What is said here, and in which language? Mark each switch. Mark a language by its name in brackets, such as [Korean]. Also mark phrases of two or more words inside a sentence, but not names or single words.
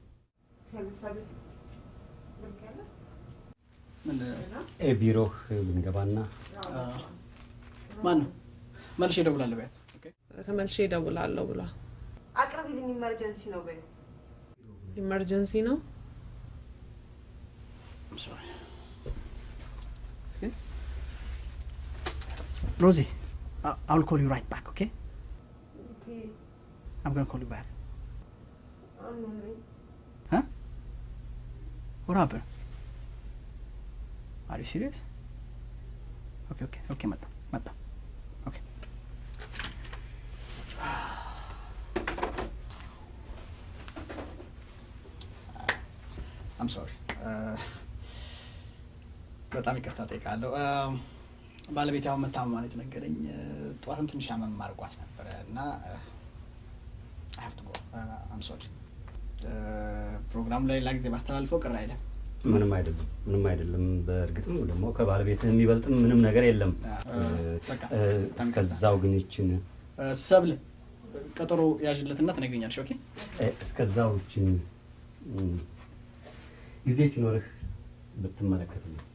[Amharic] ምን ቢሮህ ብንገባና ማን ነው መልሼ እደውላለሁ ቢያት ኦኬ ተመልሼ እደውላለሁ ብሏል አቅርቢልኝ ኢመርጀንሲ ነው በይ ኢመርጀንሲ ነው [English] I'm sorry okay Rosie I'll call you right back okay okay I'm going to call you back I'm huh what happened are you serious okay mata okay I'm sorry [Amharic] በጣም ይቅርታ ጠይቃለሁ ባለቤት ያው መታመማን የተነገረኝ ጧትም ትንሽ አመም ማርቋት ነበር እና [English] I have to go I'm sorry [Amharic] ፕሮግራሙ ላይ ጊዜ ማስተላልፈው ቅር አይደለም ምንም አይደለም በእርግጥም ደግሞ ከባለቤትህ የሚበልጥም ምንም ነገር የለም እስከዛው ግን ይችን ሰብል ቀጠሮ ያዥለትና ትነግሪኛለሽ ኦኬ እስከዛው ይችን ጊዜ ሲኖርህ ብትመለከትልኝ